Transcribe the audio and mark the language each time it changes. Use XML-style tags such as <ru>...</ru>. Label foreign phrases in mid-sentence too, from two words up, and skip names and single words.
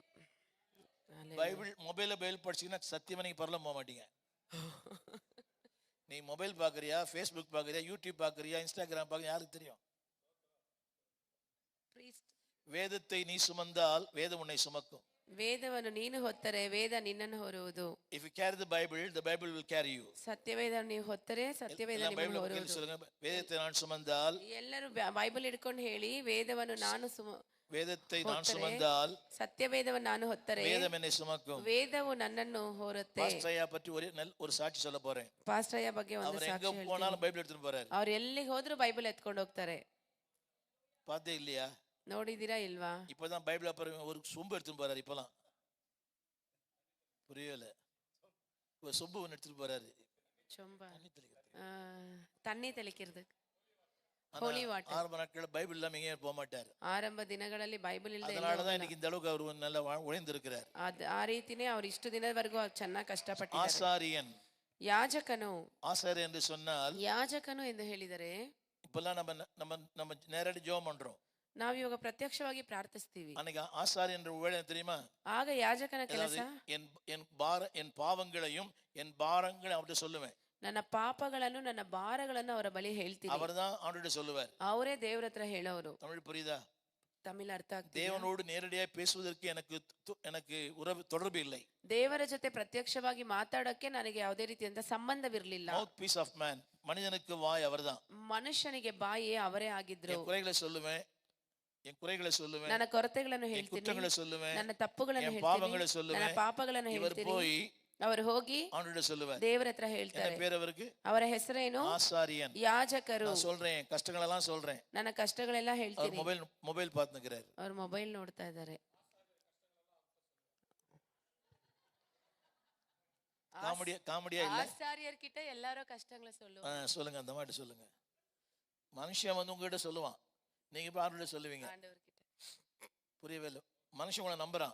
<ta>பைபிள் பைபிள் படிச்சீங்கன்னா சத்தியமா நீங்க பரலம் போக மாட்டீங்க. நீ மொபைல் பாக்குறியா, ஃபேஸ்புக் பாக்குறியா, யூடியூப் பாக்குறியா, இன்ஸ்டாகிராம் பாக்குறியா, யாருக்கு தெரியும்? வேதத்தை நீ சுமந்தால் வேதம் உன்னை சுமக்கும்.</ta> <kn>ವೇದವನ್ನು ನೀನು ಹೊತ್ತರೆ ವೇದ ನಿನ್ನನ್ನು ಹೊರುವುದು.</kn> <en>If you carry the Bible will carry you.</en> <kn>ಸತ್ಯವೇದವನ್ನು ನೀವು ಹೊತ್ತರೆ ಸತ್ಯವೇದ ನಿಮ್ಮನ್ನು ಹೊರುವುದು.</kn> <ta>சொல்லுங்க, வேதத்தை நான் சுமந்தால்.</ta> <kn>ಎಲ್ಲರೂ ಬೈಬಲ್ ಹಿಡ್ಕೊಂಡು ಹೇಳಿ, ವೇದವನ್ನು ನಾನು</kn> <ta>வேதத்தை நான் சுமந்தால்</ta> <kn>சத்தியவேதವನ್ನು ನಾನು ಹೊತ್ತರೆ</kn> <ta>வேதம் என்னை சுமக்கும்.</ta> <kn>ವೇದವು ನನ್ನನ್ನು ಹೊರುತ್ತೆ.</kn> <ta>பாஸ்டரையா பற்றி ஒரு சாட்சி சொல்ல போறேன்.</ta> <kn>ಪಾಸ್ಟರಯ್ಯ ಬಗ್ಗೆ ಒಂದು</kn> <ta>அவர்</ta> <kn>ಸಾಕ್ಷಿ</kn> <ta>எங்க போனாலும் பைபிள் எடுத்துட்டு போறாரு.</ta> <kn>ಅವ್ರು ಎಲ್ಲಿಗೆ ಹೋದ್ರು ಬೈಬಲ್ ಎತ್ಕೊಂಡು ಹೋಗ್ತಾರೆ.</kn> <ta>பார்த்தே இல்லையா?</ta> <kn>ನೋಡಿದೀರಾ ಇಲ್ವಾ?</kn> <ta>இப்பதான் பைபிள் அப்புறம் ஒரு சொம்பு எடுத்துட்டு போறாரு. இப்பலாம் புரியல. ஒரு சொம்பு ஒன்று எடுத்துட்டு போறாரு. சொம்பா தண்ணி தெளிக்கிறது.</ta> <en>Holy water.</en> <ta>ஆரம்ப நாட்களில் பைபிள் இல்லாம எங்கேயும் போக மாட்டார்.</ta> <kn>ಆರಂಭ ದಿನಗಳಲ್ಲಿ ಬೈಬಲ್ ಇಲ್ಲದೆ,</kn> <ta>அதனாலதான் இன்னைக்கு இந்த அளவுக்கு அவர் நல்லா உழைந்திருக்கிறார்.</ta> <kn>ಆ ರೀತಿನೇ ಅವ್ರು ಇಷ್ಟು ದಿನದವರೆಗೂ ಚೆನ್ನಾಗಿ ಕಷ್ಟಪಟ್ಟಿದ್ದಾರೆ.</kn> <ta>ஆசாரியன்,</ta> <kn>ಯಾಜಕನು.</kn> <ta>ஆசாரியன் என்று சொன்னால்</ta> <kn>ಯಾಜಕನು ಎಂದು ಹೇಳಿದರೆ,</kn> <ta>இப்பெல்லாம் நம்ம நேரடி ஜெபம் பண்றோம்.</ta> <kn>ನಾವಿವಾಗ ಪ್ರತ್ಯಕ್ಷವಾಗಿ ಪ್ರಾರ್ಥಿಸ್ತೀವಿ.</kn> <ta>அன்னைக்கு ஆசாரியன் என்ற வேலை தெரியுமா?</ta> <kn>ಆಗ ಯಾಜಕನ ಕೆಲಸ,</kn> <ta>என் பாவங்களையும் என் பாரங்களையும் அவர்கிட்ட சொல்லுவேன்.</ta> <kn>ನನ್ನ ಪಾಪಗಳನ್ನು ನನ್ನ ಭಾರಗಳನ್ನು ಅವರ ಬಳಿ ಹೇಳ್ತೀನಿ.</kn> <ta>அவர்தான் அவர்கிட்ட சொல்லுவார்.</ta> <kn>ಅವರೇ ದೇವರ ಹತ್ರ ಹೇಳೋರು.</kn> <ta>தமிழ் புரியுதா?</ta> <kn>ತಮಿಳ್ ಅರ್ಥ ಆಗ್ತದೆ.</kn> <ta>தேவனோடு நேரடியாக பேசுவதற்கு எனக்கு தொடர்பு இல்லை.</ta> <kn>ದೇವರ ಜೊತೆ ಪ್ರತ್ಯಕ್ಷವಾಗಿ ಮಾತಾಡೋಕೆ ನನಗೆ ಯಾವುದೇ ರೀತಿಯಿಂದ ಸಂಬಂಧವಿರಲಿಲ್ಲ.</kn> <en>mouth piece of man,</en> <ta>மனிதனுக்கு வாய் அவர்தான்.</ta> <kn>ಮನುಷ್ಯನಿಗೆ ಬಾಯಿ ಅವರೇ ಆಗಿದ್ರು.</kn> <ta>என் குறைகளை சொல்லுவேன்,</ta> <kn>ನನ್ನ ಕೊರತೆಗಳನ್ನು ಹೇಳ್ತೀನಿ, ನನ್ನ ತಪ್ಪುಗಳನ್ನು ಹೇಳ್ತೀನಿ, ನನ್ನ ಪಾಪಗಳನ್ನು ಹೇಳ್ತೀನಿ. ಅವರು ಹೋಗಿ ದೇವರ ಹತ್ರ ಹೇಳ್ತಾರೆ. ಅವರ ಹೆಸರೇನು? ಆಸಾரியன், ಯಾಜಕರು. சொல்றேன், ಕಷ್ಟಗಳೆಲ್ಲ சொல்றேன், ನನ್ನ ಕಷ್ಟಗಳೆಲ್ಲ ಹೇಳ್ತೀನಿ.</kn> <ta>மொபைல் பார்த்துக்கிறார்.</ta> <kn>ಅವರು ಮೊಬೈಲ್ ನೋಡ್ತಾ ಇದ್ದಾರೆ.</kn> <ta>காமெடியா இல்ல? ஆசாரியர் கிட்ட எல்லாரும் கஷ்டங்களை சொல்லுவாங்க. சொல்லுங்க, அந்த மாதிரி சொல்லுங்க. மனுஷன் வந்து உங்ககிட்ட சொல்லுவான், நீங்க இப்ப ஆண்டவர்கிட்ட சொல்லுவீங்க. புரியவே இல்லை. மனுஷன் உங்களை நம்புறான்.</ta>